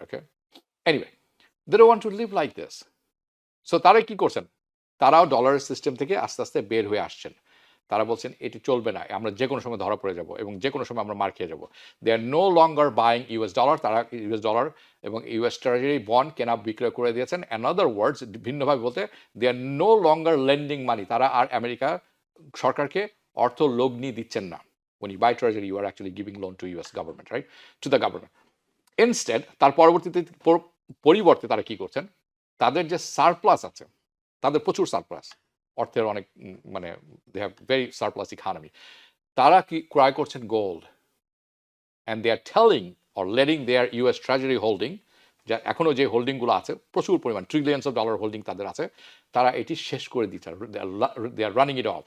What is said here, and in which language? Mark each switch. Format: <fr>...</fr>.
<en>Okay, anyway, they don't want to live like this.</en> <bn>So তারা কি করছেন, তারাও ডলারের সিস্টেম থেকে আস্তে আস্তে বের হয়ে আসছেন। তারা বলছেন এটি চলবে না, আমরা যে কোনো সময় ধরা পড়ে যাব এবং যে কোনো সময় আমরা মার খেয়ে যাব।</bn> <en>They are no longer buying US dollar.</en> <bn>তারা ইউএস ডলার এবং ইউএস ট্রেজারি বন্ড কেনা বিক্রয় করে দিয়েছেন।</bn> <en>another words,</en> <bn>ভিন্নভাবে বলতে,</bn> <en>They are no longer lending money.</en> <bn>তারা আর আমেরিকা সরকারকে অর্থ লগ্নি দিচ্ছেন না।</bn> <en>when you buy treasury you are actually giving loan to US government, right, to the government. Instead,</en> <bn>তার পরিবর্তে তারা কি করছেন, তাদের যে সারপ্লাস আছে, তাদের প্রচুর সারপ্লাস, অর্থের অনেক, মানে</bn> <en>they have very surplus economy,</en> <bn>তারা কি ক্রয় করছেন gold.</bn> <en>and they are telling or letting their US treasury holding,</en> <bn>যা এখনও যে হোল্ডিংগুলো আছে, প্রচুর পরিমাণ ট্রিলিয়ন্স অফ ডলার হোল্ডিং তাদের আছে, তারা এটি শেষ করে দিচ্ছে।</bn> <en>They are running it off.</en>